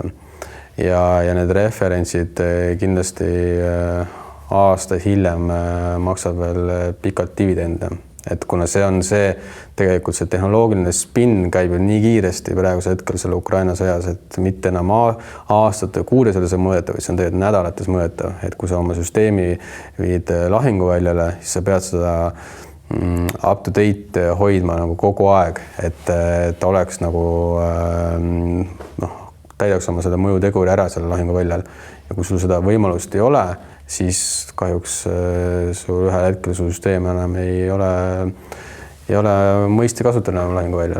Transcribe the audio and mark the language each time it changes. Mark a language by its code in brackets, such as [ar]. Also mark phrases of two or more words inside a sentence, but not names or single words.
[et] Ja need referentsid kindlasti aastaid hiljem maksab veel pikalt dividende, et kuna see on tegelikult see tehnoloogiline spinn käib ju nii kiiresti praegusel hetkel selle Ukraina sõjas, et mitte enam aastate kuudes see mõõdetav, vaid see on tegelikult nädalates mõõdetav, et kui sa oma süsteemi viid lahinguväljale, siis sa pead seda [en] up to date [et] hoidma nagu kogu aeg, et oleks nagu täidaks oma seda mõjuteguri ära selle lahinguväljal ja kui sul seda võimalust ei ole, siis kahjuks sul ühel hetkel su süsteem enam ei ole mõisti kasutada enam lahinguväljal.